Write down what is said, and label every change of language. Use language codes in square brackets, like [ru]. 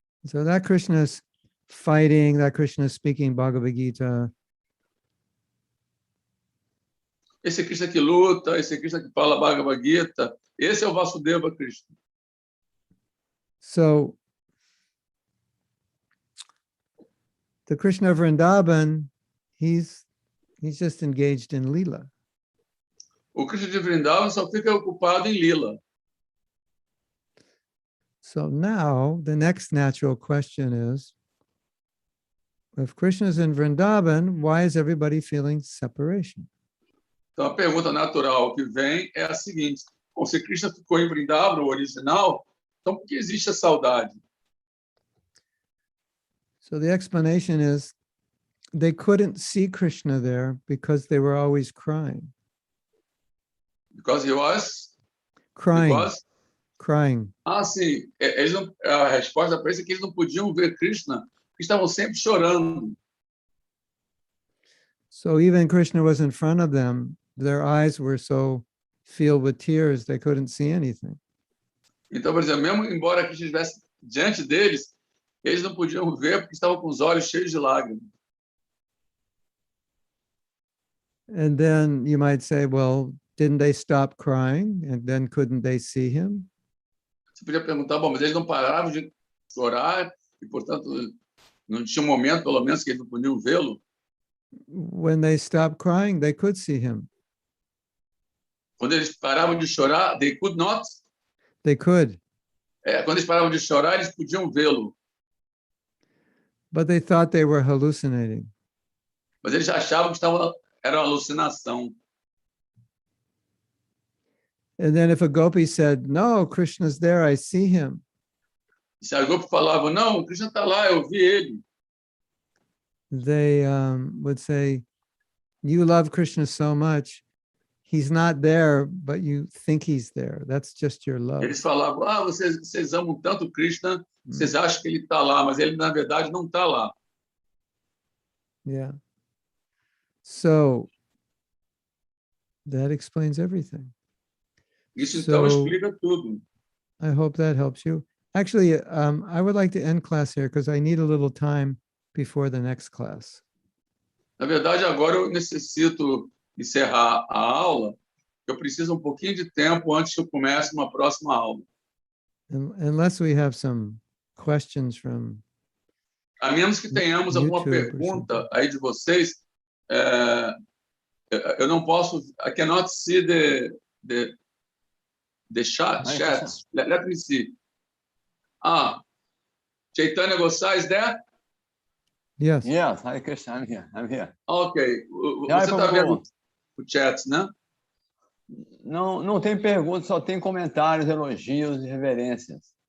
[en] So that Krishna is fighting, that Krishna is speaking Bhagavad Gita. [pt] Esse Krishna que luta, esse Krishna que fala Bhagavad Gita, esse é o Vasudeva Krishna. [en] So the Krishna of Vrindavan, he's just engaged in Leela. [pt] O Krishna de Vrindavan só fica ocupado em Lila. [en] So now the next natural question is, if Krishna is in Vrindavan, why is everybody feeling separation? [pt] Então a pergunta natural que vem é a seguinte: bom, se Krishna ficou em Vrindavan, o original, então por que existe a saudade? [en] So the explanation is they couldn't see Krishna there because they were always crying. Because he was? Crying. Because? Crying. [pt] Sim. A resposta para isso é que eles não podiam ver Krishna, porque estavam sempre chorando. [en] So even Krishna was in front of them, their eyes were so filled with tears, they couldn't see anything. [pt] Então, por exemplo, mesmo embora Krishna estivesse diante deles, eles não podiam ver porque estavam com os olhos cheios de lágrimas. [en] And then you might say, well, didn't they stop crying? And then couldn't they see him? [pt] Você podia perguntar, bom, mas eles não paravam de chorar e, portanto, Não tinha um momento, pelo menos, que eles não podiam vê-lo. [en] When they stopped crying, they could see him. [pt] Quando eles paravam de chorar, [en] they could not. They could, [pt] Quando eles paravam de chorar, eles podiam vê-lo. [en] but they thought they were hallucinating. [pt] Mas eles achavam que era uma alucinação. [en] And then if a gopi said, "No, Krishna's there, I see him," [pt] E se a grupo falava, não, o Krishna está lá, eu vi ele. [en] they would say, "You love Krishna so much, he's not there, but you think he's there. That's just your love." [pt] Eles falavam, vocês amam tanto o Krishna, vocês acham que ele está lá, mas ele, na verdade, não está lá. [en] Yeah. So that explains everything. [pt] Isso, então, [en] So- [pt] explica tudo. [en] I hope that helps you. Actually, I would like to end class here because I need a little time before the next class. [pt] Na verdade, agora eu necessito encerrar a aula. Eu preciso um pouquinho de tempo antes que eu comece uma próxima aula. [en] Unless we have some questions from, [pt] A menos que tenhamos alguma YouTube, por pergunta aí de vocês, eu não posso. [en] I cannot see the chat. Let me see. Chaitanya Gosai is there? yes. Yes, Hare Krishna, I'm here. Ok. [pt] Já, Você por está favor. vendo o chat, né? Não tem perguntas, só tem comentários, elogios e reverências.